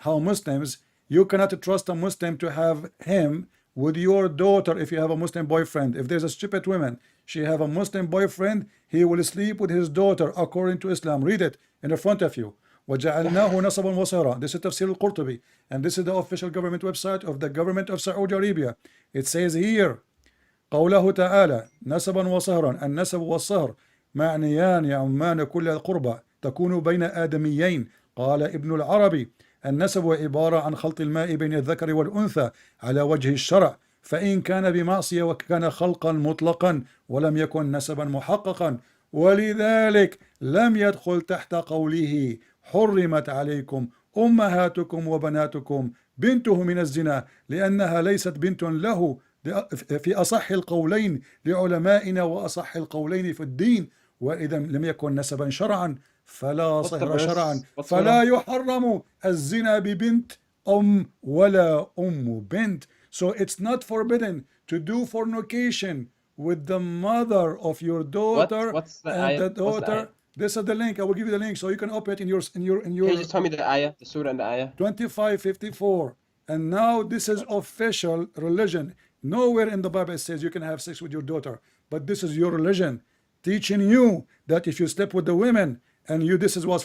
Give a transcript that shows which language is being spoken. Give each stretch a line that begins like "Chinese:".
English: Muslims, you cannot trust a Muslim to have him with your daughter if you have a Muslim boyfriend. If there's a stupid woman, she have a Muslim boyfriend, he will sleep with his daughter according to Islam. Read it in the front of you.
Arabic: وَجَعَلْنَاهُ نَسَبًا وَصِهْرًا.
English: This is Tafsir al-Qurtubi, and this is the official government website of the government of Saudi Arabia. It says here, قوله تعالى نسبا وصهرا.
Arabic: النسب والصهر معنيان يعمان كل القربى تكون بين آدميين. قال ابن العربي النسب عبارة عن خلط الماء بين الذكر والأنثى على وجه الشرع، فإن كان بمعصية وكان خلقا مطلقا ولم يكن نسبا محققا، ولذلك لم يدخل تحت قوله حرمت عليكم أمهاتكم وبناتكم بنته من الزنا، لأنها ليست بنت له في أصح القولين لعلمائنا وأصح القولين في الدين، وإذا لم يكن نسبا شرعا فلا صهر شرعا، فلا يحرم الزنا ببنت ولا بنت.
English: So it's not forbidden to do fornication with the mother of your daughter What's the and the ayah? What's the daughter. ayah? This is the link. I will give you the link so you can open it in your Can you just tell me the ayah, the surah and the ayah? 2554. And now this is official religion. Nowhere in the Bible it says you can have sex with your daughter, but this is your religion teaching you that if you sleep with the women and you, this is what's